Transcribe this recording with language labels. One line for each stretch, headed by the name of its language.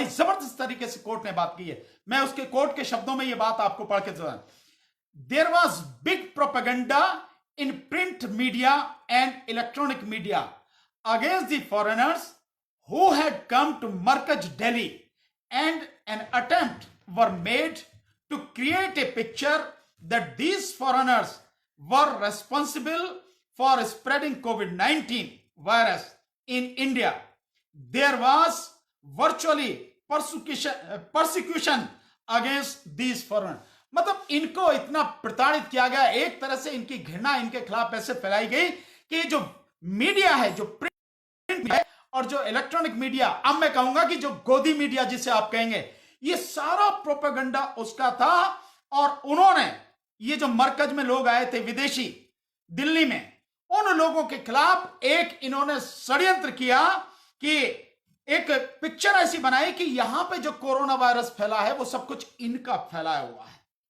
Hindi: बड़ी जबरदस्त तरीके से कोर्ट ने बात की है. मैं उसके कोर्ट के शब्दों में ये बात आपको पढ़ के
English: There was big propaganda in print media and electronic media against the foreigners who had come to Markaz Delhi, and an attempt were made to create a picture that these foreigners were responsible for spreading covid virus in India. There was virtually persecution against these foreigners.
Hindi: मतलब इनको इतना प्रताड़ित किया गया, एक तरह से इनकी घृणा इनके खिलाफ ऐसे फैलाई गई कि जो मीडिया है, जो प्रिंट है और जो इलेक्ट्रॉनिक मीडिया, अब मैं कहूंगा कि जो गोदी मीडिया जिसे आप कहेंगे, ये सारा प्रोपेगेंडा उसका था. और उन्होंने ये जो मरकज में लोग आए थे विदेशी दिल्ली में, उन लोगों के खिलाफ एक इन्होंने षड्यंत्र किया कि एक पिक्चर ऐसी बनाई कि यहां पे जो कोरोना वायरस फैला है वो सब कुछ इनका फैलाया हुआ है.